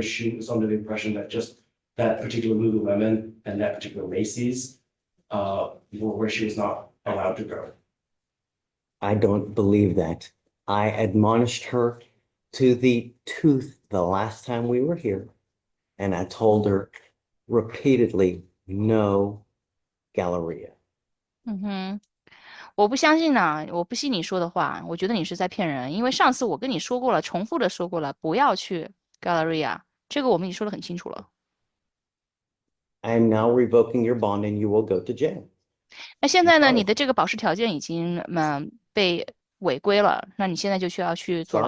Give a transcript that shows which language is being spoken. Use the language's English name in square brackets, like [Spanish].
[English] She was under the impression that just that particular Lululemon and that particular Macy's were where she was not allowed to go. I don't believe that. I admonished her to the tooth the last time we were here, and I told her repeatedly, no Galleria. [Chinese] 我不相信呢，我不信你说的话，我觉得你是在骗人，因为上次我跟你说过了，重复的说过了，不要去 Galleria，这个我们已经说得很清楚了。 [English] I am now revoking your bond and you will go to jail. [Chinese] 那现在呢，你的这个保释条件已经被违规了，那你现在就需要去坐牢